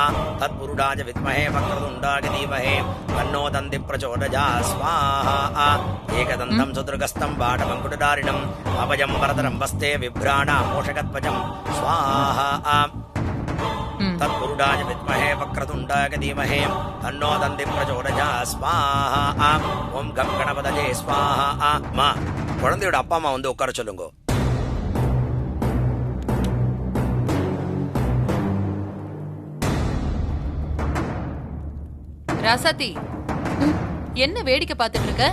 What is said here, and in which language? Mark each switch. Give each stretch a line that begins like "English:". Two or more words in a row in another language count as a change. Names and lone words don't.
Sanskrit: तत्पुरुषाय विद्महे वक्रतुण्डाय धीमहि तन्नो दन्ति प्रचोदयात् स्वाहा। एकदन्तं दुर्गस्तं बाणमङ्कुटधारिणम् अभजं वरदनं वस्ते विभ्राणामोषकध्वजं स्वाहा। तत्पुरुषाय विद्महे वक्रतुण्डाय धीमहि तन्नो दन्ति प्रचोदयात् स्वाहा। ॐ गं गणपतये स्वाहा.
Tamil: மா, குழந்தையோட அப்பா அம்மா வந்து உட்கார சொல்லுங்க. ராசாத்தி, என்ன வேடிக்கை பார்த்துட்டு இருக்க?